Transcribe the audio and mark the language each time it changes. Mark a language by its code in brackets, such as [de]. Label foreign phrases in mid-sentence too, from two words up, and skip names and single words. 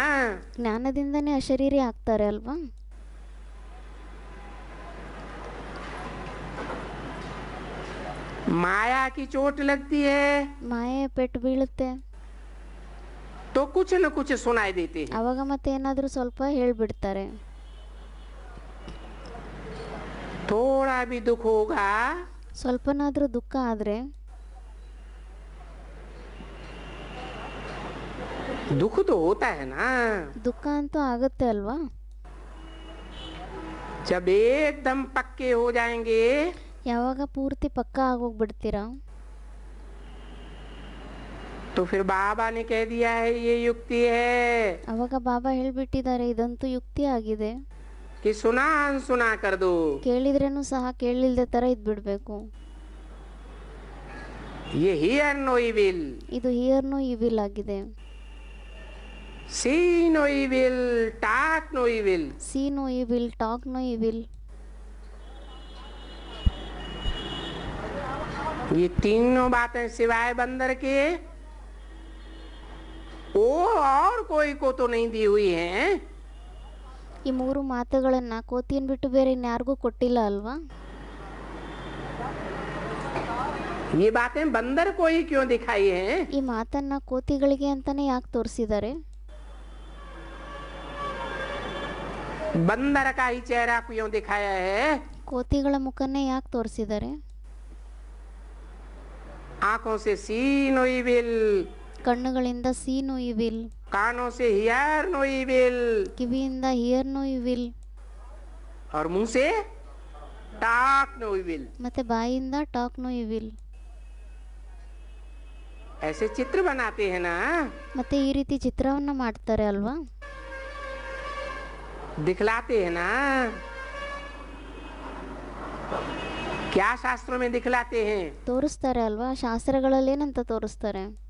[kn] ಜ್ಞಾನದಿಂದನೇ ಅಶರೀರಿ ಆಗ್ತಾರೆ ಅಲ್ವಾ? [hi] माया की चोट लगती है [kn] ಮಾಯೆ ಪೆಟ್ಟು ಬೀಳುತ್ತೆ, [hi] तो कुछ न कुछ सुनाई देते हैं। [kn] ಅವಾಗ ಮತ್ತೆ ಏನಾದರೂ ಸ್ವಲ್ಪ ಹೇಳ್ಬಿಡ್ತಾರೆ. [hi] थोड़ा भी दुख होगा [kn] ಸ್ವಲ್ಪನಾದರೂ ದುಃಖ ಆದರೆ, [hi] दुख तो होता है ना। [kn] ದುಃಖ ಅಂತೂ ಆಗುತ್ತೆ ಅಲ್ವಾ? [hi] जब एकदम पक्के हो जाएंगे [kn] ಯಾವಾಗ ಪೂರ್ತಿ ಪಕ್ಕ ಆಗೋಗ್ಬಿಡ್ತೀರಾ, [hi] तो फिर बाबा ने कह दिया है ये युक्ति है [kn] ಅವಾಗ ಬಾಬಾ ಹೇಳ್ಬಿಟ್ಟಿದ್ದಾರೆ ಇದಂತೂ ಯುಕ್ತಿ ಆಗಿದೆ, [hi] कि सुना अनसुना कर दो। [kn] ಕೇಳಿದ್ರೇನು ಸಹ ಕೇಳಿಲ್ದೆ ಥರ ಇದ್ಬಿಡ್ಬೇಕು. [en] ये hear no evil, ಇದು hear no evil ಆಗಿದೆ. see no evil, talk no evil. see no evil, talk no evil. [hi] ये तीनों बातें सिवाय बंदर के ओ और कोई को तो नहीं दी हुई हैं। [kn] ಈ ಮೂರು ಮಾತುಗಳನ್ನು ಕೋತಿಯನ್ನು ಬಿಟ್ಟು ಬೇರೆ ಇನ್ಯಾರಿಗೂ ಕೊಟ್ಟಿಲ್ಲ ಅಲ್ವಾ? [hi] ये बातें बंदर को ही क्यों दिखाई हैं? [kn] ಈ ಮಾತನ್ನ ಕೋತಿಗಳಿಗೆ ಅಂತಾನೆ ಯಾಕೆ ತೋರಿಸಿದ್ದಾರೆ? [hi] बंदर का ही चेहरा क्यों दिखाया है? [kn] ಕೋತಿಗಳ ಮುಖನೇ ಯಾಕೆ ತೋರಿಸಿದ್ದಾರೆ? [hi] आंखों से [en] see no evil, ಕಣ್ಣುಗಳಿಂದ see no evil, [hi] कानों से [en] hear no evil, ಕಿವಿಯಿಂದ hear no evil, [hi] और मुंह से [en] talk no evil. [kn] ಮತ್ತೆ ಬಾಯಿಂದ [en] talk no evil. [hi] ऐसे चित्र बनाते हैं ना, [kn] ಮತ್ತೆ ಈ ರೀತಿ ಚಿತ್ರವನ್ನ ಮಾಡ್ತಾರೆ ಅಲ್ವಾ? [hi] दिखलाते हैं ना। क्या शास्त्रों में दिखलाते हैं? [kn] ತೋರಿಸ್ತಾರೆ ಅಲ್ವಾ? ಶಾಸ್ತ್ರಗಳಲ್ಲಿ ಏನಂತ ತೋರಿಸ್ತಾರೆ?